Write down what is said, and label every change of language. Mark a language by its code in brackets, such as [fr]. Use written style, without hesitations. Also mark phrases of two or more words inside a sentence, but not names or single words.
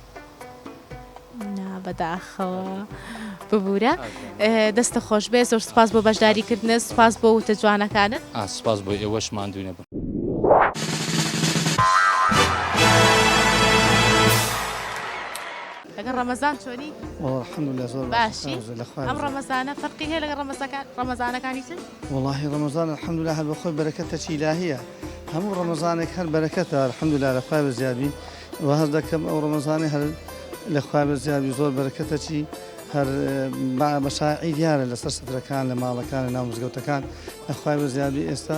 [ckb] بەداخەوە ببوورە دەستە خۆش بێ زۆر سپاس بۆ بەشداریکردنە سپاس بۆ وتە جوانەکانت سپاس بۆ ئێوەش ماندوونە بن لەگەڵ ڕەمەزان چۆنی [ar] الحمد لله زۆر [ckb] باشی ئەم ڕەمەزانە فەرقی هەیە لەگەڵ ڕەمەزانەکانی تر [ar] والله رمضان الحمد لله [ckb] هەر بەخۆی بەرەکەتە ئیلاهیە هەموو ڕەمەزانێک هەر بەرەکەتە [ar] الحمد لله [ckb] لە خوای بەزیابی و هەر دەکەم ئەو ڕەمەزانی هەر لە خوای بەزیابی زۆر بەرەکەتە چی هەر بەشاعی دیارە لەسەر سەترەکان لە ماڵەکان لە ناو مزگەوتەکان لە خوای بەزیابی ئێستا